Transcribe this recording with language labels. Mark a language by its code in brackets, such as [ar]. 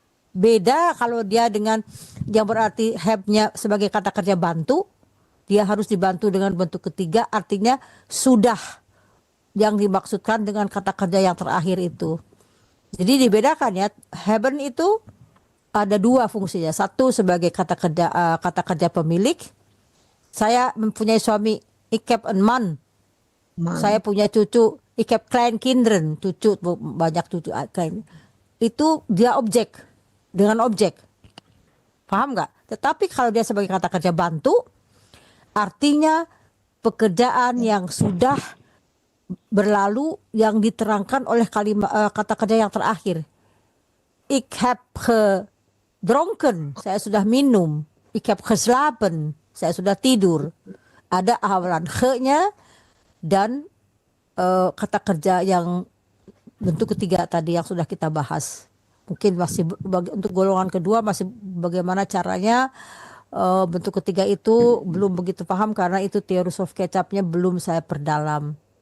[id] Beda kalau dia dengan yang berarti have-nya sebagai kata kerja bantu, dia harus dibantu dengan bentuk ketiga, artinya sudah, yang dimaksudkan dengan kata kerja yang terakhir itu. Jadi dibedakan ya, hebben itu ada dua fungsinya. Satu sebagai kata kerja pemilik. Saya mempunyai suami, [nl] ik heb een man. [id] Saya punya cucu, [nl] ik heb kleinkinderen, [id] cucu, banyak cucu. Itu dia objek, dengan objek. Paham nggak? Tetapi kalau dia sebagai kata kerja bantu, artinya pekerjaan yang sudah berlalu yang diterangkan oleh kata kerja yang terakhir. [nl] Ik heb gedronken, [id] saya sudah minum. [nl] Ik heb geslapen, [id] saya sudah tidur. Ada hawalan ge-nya dan kata kerja yang bentuk ketiga tadi yang sudah kita bahas. Mungkin masih untuk golongan kedua masih bagaimana caranya, bentuk ketiga itu belum begitu paham karena itu [en] theory of catch-up- [id] nya belum saya perdalam.